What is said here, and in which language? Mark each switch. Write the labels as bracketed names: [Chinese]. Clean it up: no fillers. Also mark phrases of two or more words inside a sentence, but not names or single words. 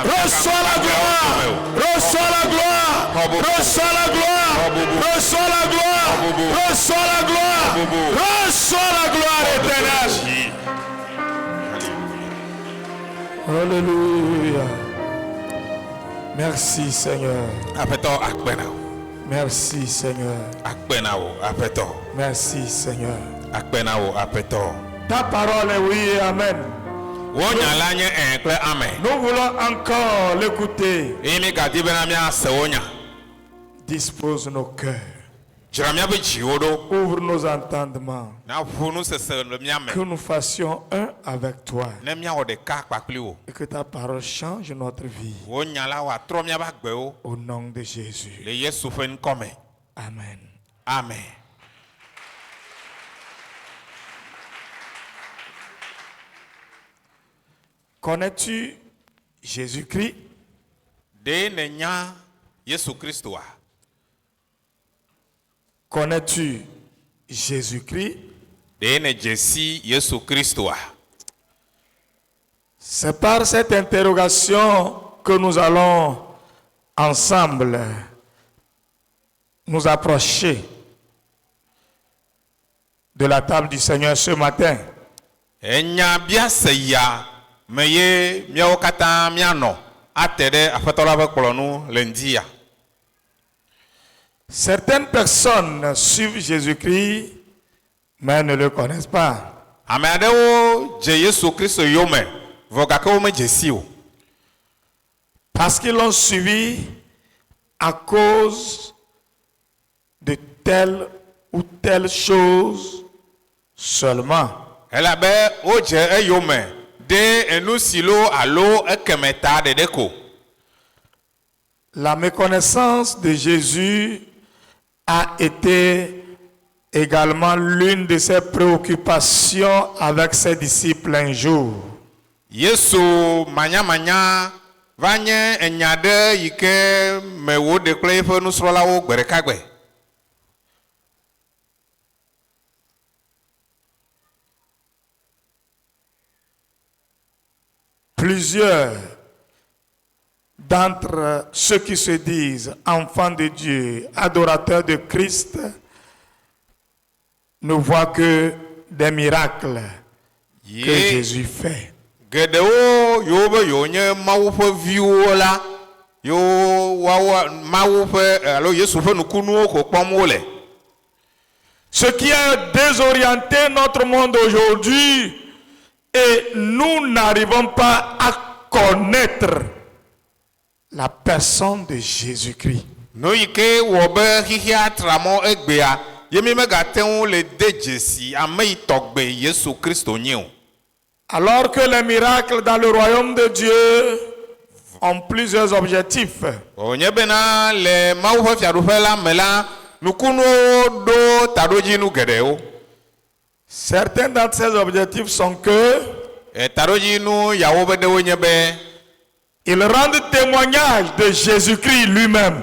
[French] Reçois la gloire. Reçois la gloire. Reçois la gloire. Reçois la gloire. Reçois la gloire. Reçois la gloire éternelle. Alléluia. Merci Seigneur. [Ewe] Apeto akpena wo. [French] Merci Seigneur. [Ewe] Akpena wo apeto. [French] Merci Seigneur. [Ewe] Akpena wo apeto. [French] Ta parole est oui et amen. [Ewe] Wo nyala nye kple amen. [French] Nous voulons encore l'écouter. [Ewe] Imi gadi bena mia se wo nya. [French] Dispose nos cœurs. [Ewe] Dzra mia be dziwo ɖo. [French] Ouvre nos entendements. [Ewe] Na ƒu nu sese le mia me. [French] Que nous fassions un avec toi. [Ewe] Ne miawɔ ɖeka kpakpli wo. [French] Et que ta parole change notre vie. [Ewe] Wo nya la woatrɔ miabe agbewo [French] Au nom de Jésus. [Ewe] le Yesu ƒe ŋkɔ me. [French] Amen. Amen. Connais-tu Jésus-Christ? [Ewe] Ɖe ne nya Yesu Kristoa. [French] Connais-tu Jésus-Christ? [Ewe] Ɖe ne dzesi Yesu Kristoa. [French] C'est par cette interrogation que nous allons ensemble nous approcher de la table du Seigneur ce matin. [Ewe] Enya bia se ya me ye miawo katã mianɔ ate ɖe Aƒetɔ la ƒe kplɔ̃ nu le ŋdi ya. [French] Certaines personnes suivent Jésus-Christ, mais ne le connaissent pas. [Ewe] Ame aɖewo dze Yesu Kristo yome vɔ gake womedze si o. [French] Parce qu'ils l'ont suivi à cause de telle ou telle chose seulement. [Ewe] Elabe wodze eyome ɖe enu si lo alo ekeme ta ɖeɖe ko. [French] La méconnaissance de Jésus a été également l'une de ses préoccupations avec ses disciples un jour. [Ewe] Yesu manyamanya va nye enya ɖe yi ke me woɖe kple eƒe nusrɔ̃lawo gbe ɖeka gbe. [French] Plusieurs d'entre ceux qui se disent enfants de Dieu, adorateurs de Christ, ne voient que des miracles que [Ewe] Ye [French] Jésus fait. [Ewe] geɖewo yiwo be yewo nye Mawu ƒe viwo la, yewo woawo Mawu ƒe alo Yesu ƒe nukunuwo ko kpɔm wole. [French] Ce qui a désorienté notre monde aujourd'hui, et nous n'arrivons pas à connaître la personne de Jésus-Christ. [Ewe] Nu yi ke wɔ be xixia tra mɔ egbea, ye mi megate ŋu le de dzesi ame yi tɔgbe Yesu Kristo nye o. [French] Alors que les miracles dans le royaume de Dieu ont plusieurs objectifs. [Ewe] Wònye bena le Mawu ƒe fiaɖuƒe la me la, nukunuwo ɖo taɖodzinu geɖewo. [French] Certains d'entre ces objectifs sont que [Ewe] Taɖodzinu yawo be ɖewo nye be [French] ils rendent témoignage de Jésus-Christ lui-même.